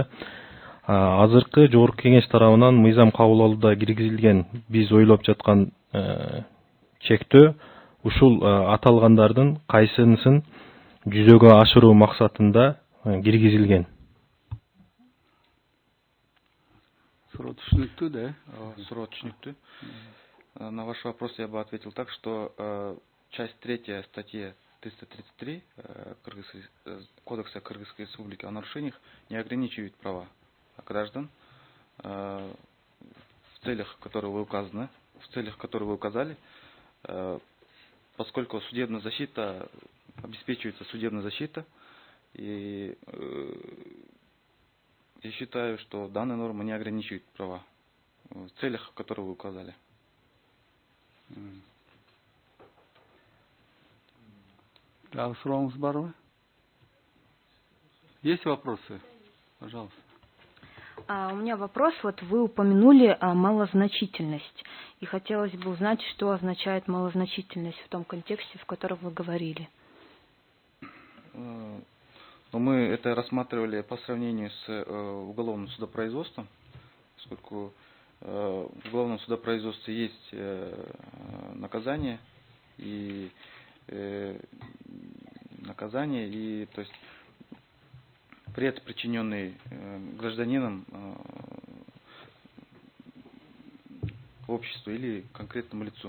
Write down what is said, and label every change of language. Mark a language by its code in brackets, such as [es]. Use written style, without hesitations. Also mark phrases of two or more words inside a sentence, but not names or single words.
[ky] Азыркы Жогорку Кеңеш тарабынан мыйзам кабыл алууда киргизилген биз ойлоп жаткан чектөө ушул аталгандардын кайсынысын жүзөгө ашыруу максатында киргизилген. Суроо түшүнүктүү, да? Суроо түшүнүктүү. [ru] На ваш вопрос я бы ответил так, что часть 3 статьи 333 Кодекса Кыргызской Республики о нарушениях не ограничивает права граждан в целях, которые вы указали, поскольку судебная защита, обеспечивается судебная защита, и я считаю, что данная норма не ограничивает права в целях, которые вы указали. [ky] Да, сурооңуз барбы? [ru] Есть вопросы? Пожалуйста. У меня вопрос. Вот вы упомянули малозначительность. И хотелось бы узнать, что означает малозначительность в том контексте, в котором вы говорили. Мы это рассматривали по сравнению с уголовным судопроизводством, поскольку в уголовном судопроизводстве есть наказание и то есть вред, причиненный гражданином обществу или конкретному лицу.